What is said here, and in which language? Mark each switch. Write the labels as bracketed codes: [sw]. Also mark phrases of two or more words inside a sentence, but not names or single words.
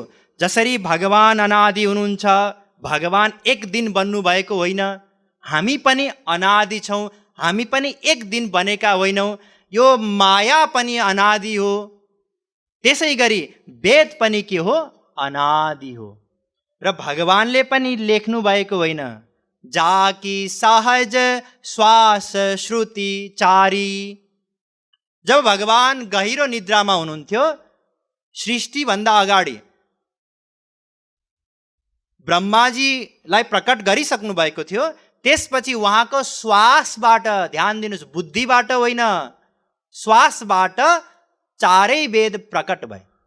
[ne] जसरी भगवान अनादि हुनुहुन्छ, भगवान एक दिन बन्नु भएको होइन, हामी पनि अनादि छौँ, हामी पनि एक दिन बनेका होइनौँ। यो माया पनि अनादि हो। त्यसै गरी वेद पनि के हो? अनादि हो। र भगवानले पनि लेख्नु भएको होइन। [awa] जाकी सहज श्वास श्रुति चारी। [ne] जब भगवान गहिरो निद्रामा हुनुहुन्थ्यो, सृष्टिभन्दा अगाडि ब्रह्माजीलाई प्रकट गरिसक्नु भएको थियो। त्यसपछि उहाँको श्वासबाट, ध्यान दिनुहोस्, बुद्धिबाट होइन, श्वासबाट चारै वेद प्रकट भए।